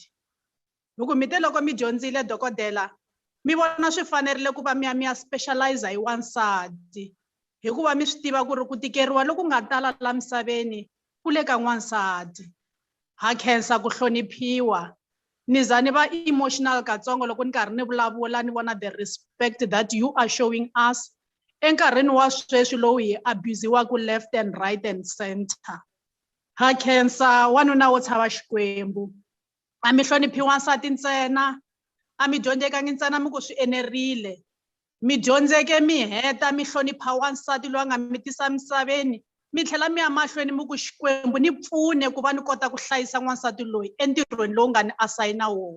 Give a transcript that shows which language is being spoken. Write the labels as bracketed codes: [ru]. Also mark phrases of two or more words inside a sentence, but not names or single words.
[ts] Loko mi te loko mi dyondzile dokodela mi vona swi fanerile ku va mi ya specialize hi wansati, hikuva mi swi tiva ku ri ku tikeriwa loku nga tala la misaveni ku le ka n'wansati. Ha cancer ku hloniphiwa. Ni za ni va emotional katsongo loko ni karhi ni vulavula ni vona [en] the respect that you are showing us [ts] enkarhini wa sweswi lowu hi abusiwaku [en] left and right and center. [ts] Ha cancer wanuna wo tshava xikwembu. A mi hloniphi wansati ntsena, a mi dyondzekangi ntsena mi ku swi enerile. Mi dyondzeke mi heta mi hlonipha wansati loyi a nga mi tisa misaveni, mi tlhela mi ya mahlweni mi ku Xikwembu ni pfune ku va ni kota ku hlayisa n'wansati loyi entirhweni lowu nga ni asayina wona.